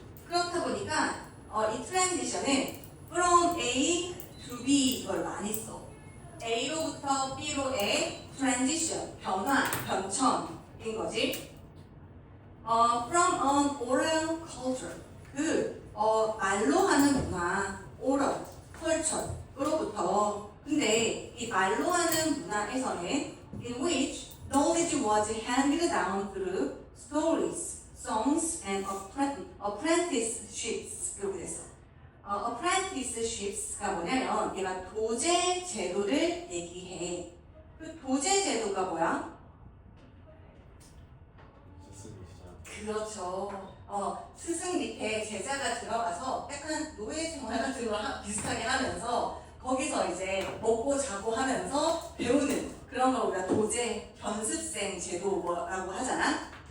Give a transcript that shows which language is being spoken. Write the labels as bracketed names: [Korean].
[Korean] 그렇다 보니까 이 transition은 from A to B 이걸 많이 써. A로부터 B로의 transition, 변화, 변천인 거지. [English] From an oral culture. [Korean] 말로 하는 문화, oral, culture으로부터. 근데 이 말로 하는 문화에서는 [English] in which knowledge was handed down through stories, songs, and apprenticeships. [Korean] 이렇게 됐어. apprenticeships가 뭐냐면 얘가 도제 제도를 얘기해. 그 도제 제도가 뭐야? 그렇죠. 스승 밑에 제자가 들어가서 약간 노예 생활 같은 거 비슷하게 하면서 거기서 이제 먹고 자고 하면서 배우는 그런 걸 우리가 도제 견습생 제도라고 하잖아.